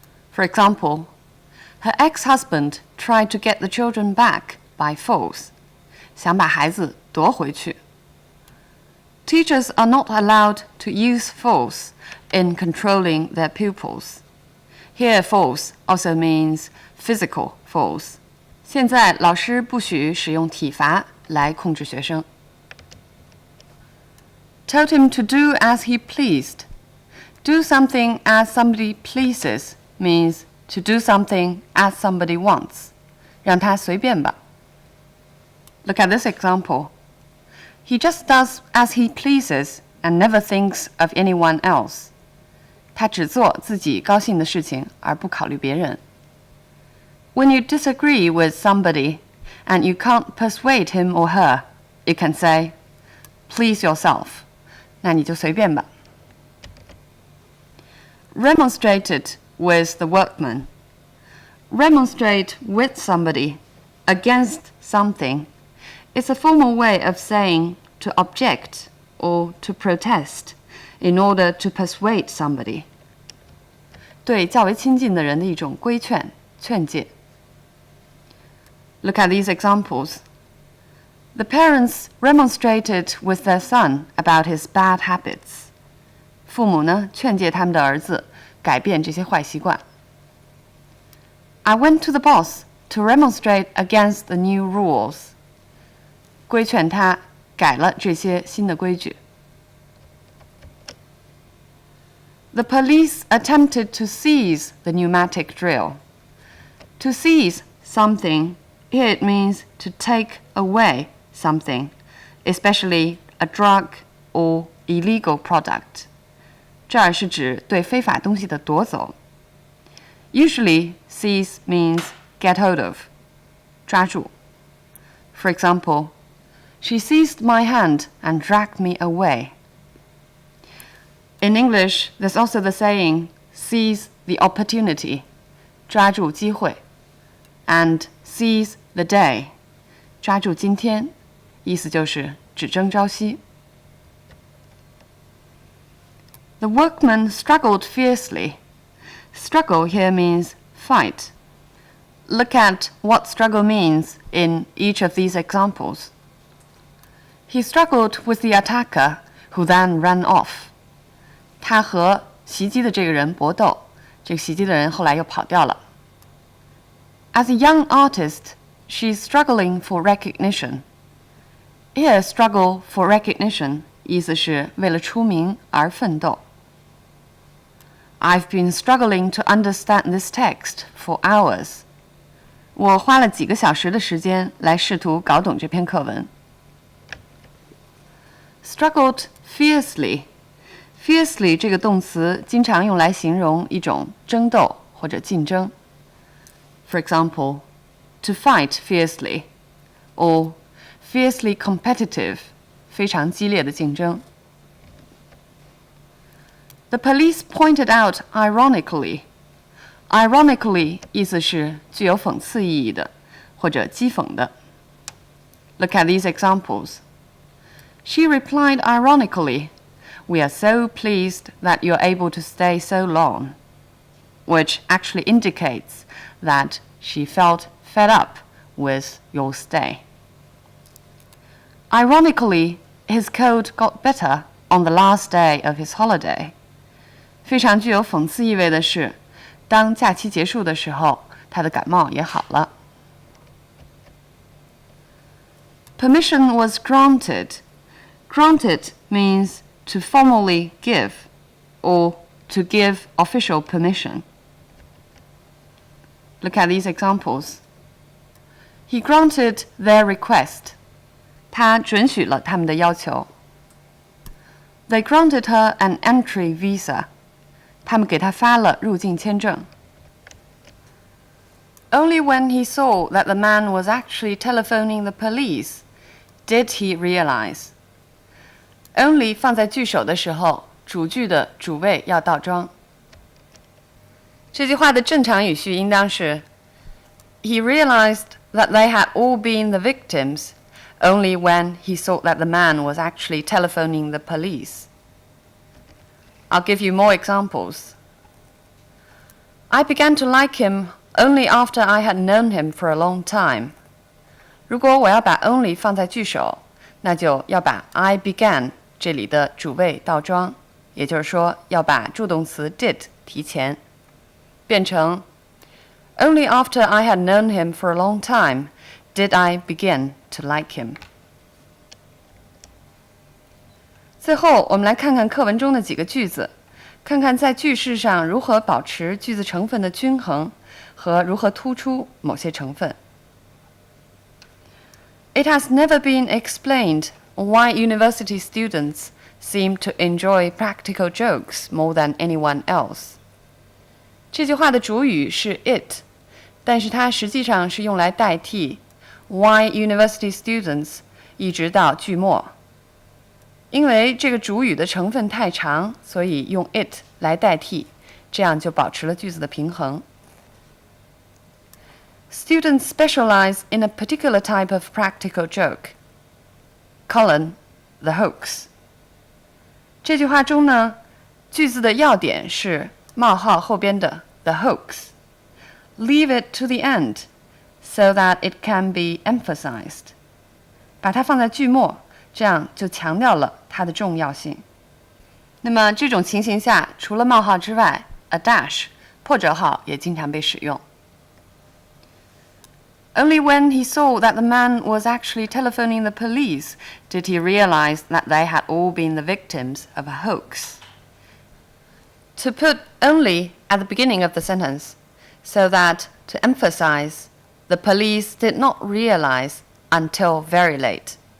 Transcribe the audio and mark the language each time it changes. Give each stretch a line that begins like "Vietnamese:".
English: For example, her ex-husband tried to get the children back by force.
Chinese: 想把孩子夺回去.
English: Teachers are not allowed to use force in controlling their pupils. Here, force also means physical force.
Chinese: 现在老师不许使用体罚来控制学生.
English: Told him to do as he pleased. Do something as somebody pleases means to do something as somebody wants.
Chinese: 让他随便吧.
English: Look at this example. He just does as he pleases and never thinks of anyone else.
Chinese: 他只做自己高兴的事情，而不考虑别人。
English: When you disagree with somebody and you can't persuade him or her, you can say, please yourself.
Chinese: 那你就随便吧。
English: Remonstrated with the workman. Remonstrate with somebody against something is a formal way of saying to object or to protest in order to persuade somebody.
Chinese: 对较为亲近的人的一种规劝、劝诫。
English: Look at these examples. The parents remonstrated with their son about his bad habits.
Chinese: 父母呢，劝诫他们的儿子改变这些坏习惯。
English: I went to the boss to remonstrate against the new rules.
Chinese: 规劝他改了这些新的规矩。
English: The police attempted to seize the pneumatic drill. To seize something, here it means to take away something, especially a drug or illegal product.
Chinese: 这儿是指对非法东西的夺走。
English: Usually, seize means get hold of,
Chinese: 抓住。
English: For example, she seized my hand and dragged me away. In English, there's also the saying, seize the opportunity,
Chinese: 抓住机会,
English: and seize the day,
Chinese: 抓住今天，意思就是只争朝夕。
English: The workman struggled fiercely. Struggle here means fight. Look at what struggle means in each of these examples. He struggled with the attacker, who then ran off.
Chinese: 他和袭击的这个人搏斗，这个袭击的人后来又跑掉了。
English: As a young artist, she's struggling for recognition. Here, struggle for recognition
Chinese: 意思是为了出名而奋斗。
English: I've been struggling to understand this text for hours.
Chinese: 我花了几个小时的时间来试图搞懂这篇课文。
English: Struggled fiercely.
Chinese: Fiercely 这个动词经常用来形容一种争斗或者竞争。
English: For example, to fight fiercely, or fiercely competitive,
Chinese: 非常激烈的竞争。
English: The police pointed out ironically.
Chinese: Ironically 意思是具有讽刺意义的，或者讥讽的。
English: Look at these examples. She replied ironically, "We are so pleased that you're able to stay so long," which actually indicates that she felt fed up with your stay. Ironically, his cold got better on the last day of his holiday.
Chinese: 非常具有讽刺意味的是，当假期结束的时候，他的感冒也好了。
English: Permission was granted. Granted means to formally give, or to give official permission. Look at these examples. He granted their request.
Chinese: 他准许了他们的要求。
English: They granted her an entry visa.
Chinese: 他们给他发了入境签证。
English: Only when he saw that the man was actually telephoning the police did he realize.
Chinese: Only 放在句首的时候，主句的主谓要倒装。这句话的正常语序应当是
English: He realized that they had all been the victims only when he saw that the man was actually telephoning the police. I'll give you more examples. I began to like him only after I had known him for a long time.
Chinese: 如果我要把 only 放在句首，那就要把
English: I began
Chinese: 这里的主谓倒装，也就是说要把助动词 did 提前，变成
English: Only after I had known him for a long time did I begin to like him.
Chinese: 最后，我们来看看课文中的几个句子，看看在句式上如何保持句子成分的均衡和如何突出某些成分。
English: It has never been explained why university students seem to enjoy practical jokes more than anyone else.
Chinese: 这句话的主语是 it, 但是它实际上是用来代替
English: why university students
Chinese: 一直到句末。因为这个主语的成分太长，所以用 it 来代替，这样就保持了句子的平衡。
English: Students specialize in a particular type of practical joke. Colon, the hoax.
Chinese: 这句话中呢，句子的要点是冒号后边的 the hoax.
English: Leave it to the end, so that it can be emphasized.
Chinese: 把它放在句末，这样就强调了它的重要性。那么这种情形下，除了冒号之外 ，a dash 破折号也经常被使用。
English: Only when he saw that the man was actually telephoning the police did he realize that they had all been the victims of a hoax. To put only at the beginning of the sentence, so that to emphasize, the police did not realize until very late.